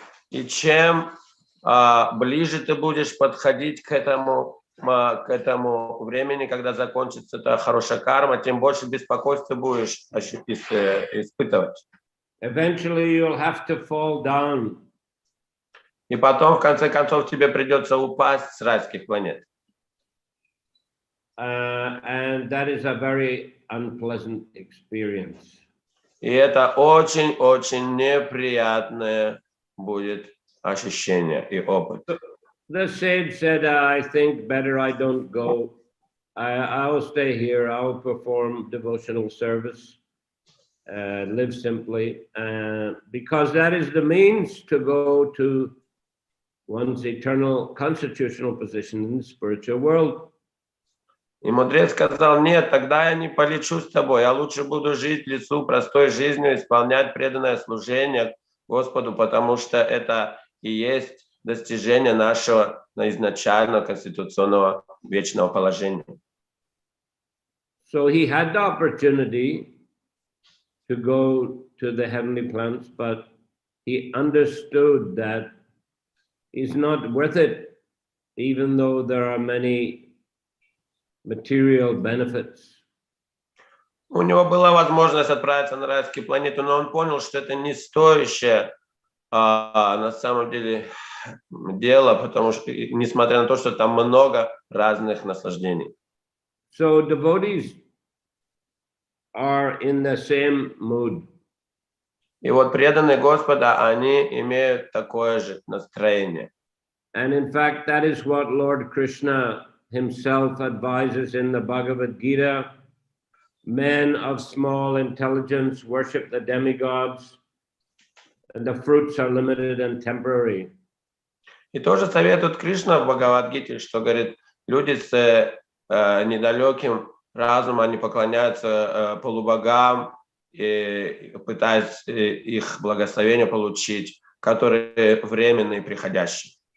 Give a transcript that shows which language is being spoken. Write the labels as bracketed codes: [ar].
[ru] И чем ближе ты будешь подходить к этому времени, когда закончится эта хорошая карма, тем больше беспокойства будешь испытывать. [en] Eventually you'll have to fall down. [ru] И потом, в конце концов, тебе придется упасть с райских планет. [en] And that is a very unpleasant experience. [ru] И это очень-очень неприятное будет ощущение и опыт. [en] The sage said, I think better I don't go. I'll stay here. I'll perform devotional service, live simply, because that is the means to go to one's eternal constitutional position in the spiritual world. [ru] И мудрец сказал, нет, тогда я не полечу с тобой, я лучше буду жить в лесу простой жизнью, исполнять преданное служение Господу, потому что это и есть достижение нашего изначального конституционного вечного положения. [en] So he had the opportunity to go to the heavenly planets, but he understood that it's not worth it, even though there are many material benefits. [ru] У него была возможность отправиться на райские планеты, но он понял, что это не стоящее на самом деле дело, потому что, несмотря на то, что там много разных наслаждений. [en] So devotees are in the same mood. [ru] И вот преданные Господа, они имеют такое же настроение. [en] And in fact, that is what Lord Krishna himself advises in the Bhagavad Gita. Men of small intelligence worship the demigods, and the fruits are limited and temporary. [ru] И тоже советует Кришна в Бхагавад-гите, что говорит, люди с недалеким разумом, они поклоняются полубогам, и пытаясь их благословение получить, которые временные и приходящие.